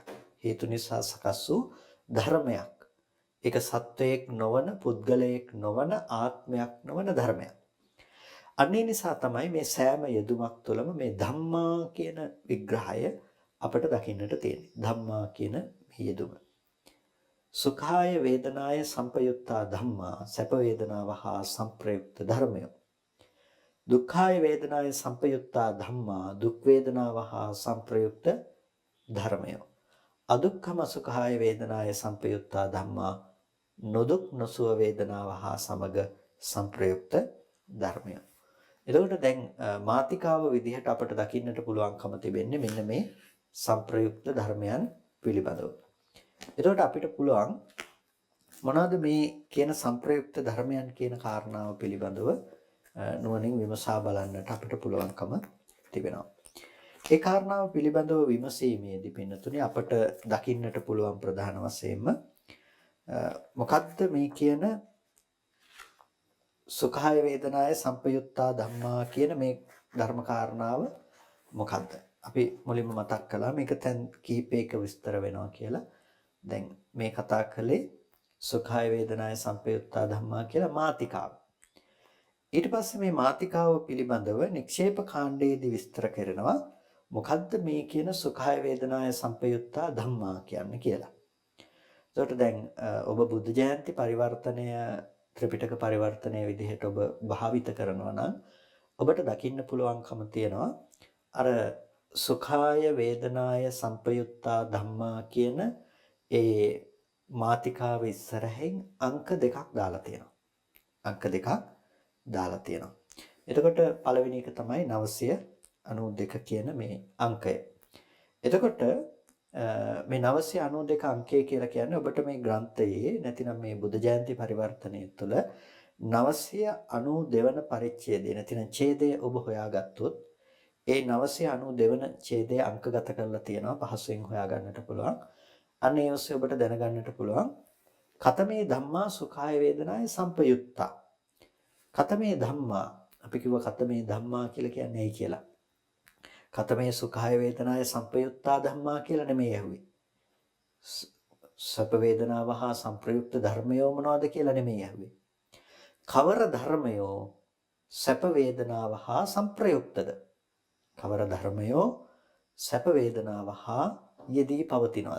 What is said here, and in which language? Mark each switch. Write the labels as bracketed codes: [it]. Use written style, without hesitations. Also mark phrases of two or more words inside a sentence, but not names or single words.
[si] හේතු නිසා සකස් වූ ධර්මයක්. ඒක සත්වයක් නොවන, පුද්ගලයෙක් නොවන, ආත්මයක් නොවන ධර්මයක්. අනේ නිසා තමයි මේ සෑම යෙදුමක් තුළම මේ ධම්මා කියන විග්‍රහය අපට දකින්නට තියෙන්නේ. ධම්මා කියන මේ යෙදුම. [pi] සුඛාය වේදනාය සංපයුත්තා ධම්මා, [si] සැප වේදනාව හා සංප්‍රයුක්ත ධර්මය. [pi] දුක්ඛාය වේදනාය සංපයුත්තා ධම්මා, [si] දුක් වේදනාව හා සංප්‍රයුක්ත ධර්මය. [pi] අදුක්ඛම සුඛාය වේදනාය සංපයුත්තා ධම්මා, [si] නොදුක් නොසුව වේදනාව හා සමග සංප්‍රයුක්ත ධර්මය. එතකොට දැන් මාතිකාව විදිහට අපට දකින්නට පුළුවන්කම තිබෙන්නේ මෙන්න මේ සංප්‍රයුක්ත ධර්මයන් පිළිබඳව. එතකොට අපිට පුළුවන් මොනවාද මේ කියන සංප්‍රයුක්ත ධර්මයන් කියන කාරණාව පිළිබඳව නුවණින් විමසා බලන්නට අපිට පුළුවන්කම තිබෙනවා. ඒ කාරණාව පිළිබඳව විමසීමේදී පින්නතුනේ අපට දකින්නට පුළුවන් ප්‍රධාන වශයෙන්ම මොකක්ද මේ කියන [pi] සුඛාය වේදනාය සංපයුත්තා ධම්මා [si] කියන මේ ධර්ම කාරණාව මොකද්ද? අපි මුලින්ම මතක් කළා මේක තැන් කීපයක විස්තර වෙනවා කියලා. දැන් මේ කතා කළේ [pi] සුඛාය වේදනාය සංපයුත්තා ධම්මා [si] කියලා මාතිකාව. ඊට පස්සේ මේ මාතිකාව පිළිබඳව නික්ෂේප කාණ්ඩයේදී විස්තර කරනවා මොකද්ද මේ කියන [pi] සුඛාය වේදනාය සංපයුත්තා ධම්මා [si] කියන්නේ කියලා. එතකොට දැන් ඔබ බුද්ධ ජයන්ති පරිවර්තනය ත්‍රිපිටක පරිවර්තනයේ විදිහට ඔබ භාවිත කරනවා නම් ඔබට දකින්න පුළුවන්කම තියෙනවා අර [pi] සුඛාය වේදනාය සංපයුත්තා ධම්මා [si] කියන ඒ මාතිකාව ඉස්සරහින් අංක දෙකක් දාලා තියෙනවා. අංක දෙකක් දාලා තියෙනවා. එතකොට පළවෙනි එක තමයි 992 කියන මේ අංකය. එතකොට මේ 992 අංකය කියලා කියන්නේ ඔබට මේ ග්‍රන්ථයේ නැතිනම් මේ බුද්ධ ජයන්ති පරිවර්තනය තුළ 992 වන පරිච්ඡේදය නැතිනම් ඡේදය ඔබ හොයාගත්තොත් ඒ 992 වන ඡේදය අංකගත කරලා තියෙනවා පහසුවෙන් හොයාගන්නට පුළුවන්. අන්න ඒ ඔස්සේ ඔබට දැනගන්නට පුළුවන් [pi] කතමේ ධම්මා සුඛාය වේදනාය සංපයුත්තා. කතමේ ධම්මා [si] අපි කිව්ව [pi] කතමේ ධම්මා [si] කියලා කියන්නේ ඇයි කියලා. කතමේ සුඛාය වේදනාය සංපයුත්තා ධම්මා කියලා නෙමෙයි ඇහුවේ. සැප වේදනාව හා සංප්‍රයුක්ත ධර්මයෝ මොනවද කියලා නෙමෙයි ඇහුවේ. කවර ධර්මයෝ සැප වේදනාව හා සංප්‍රයුක්තද? කවර ධර්මයෝ සැප වේදනාව හා යෙදී පවතිනවද?